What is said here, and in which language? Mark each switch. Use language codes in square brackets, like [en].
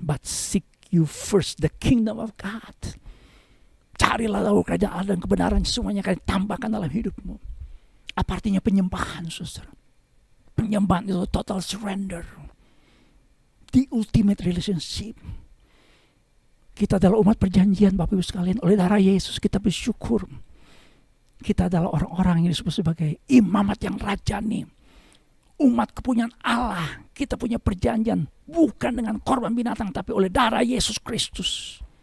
[en] But seek you first the kingdom of God. [id] Carilah dahulu kerajaan Allah dan kebenaran, semuanya akan ditambahkan dalam hidupmu. Apa artinya penyembahan, saudara? Penyembahan itu [en] total surrender. The ultimate relationship. [id] Kita adalah umat perjanjian, Bapak Ibu sekalian. Oleh darah Yesus kita bersyukur. Kita adalah orang-orang yang disebut sebagai imamat yang rajani. Umat kepunyaan Allah. Kita punya perjanjian bukan dengan korban binatang, tapi oleh darah Yesus Kristus.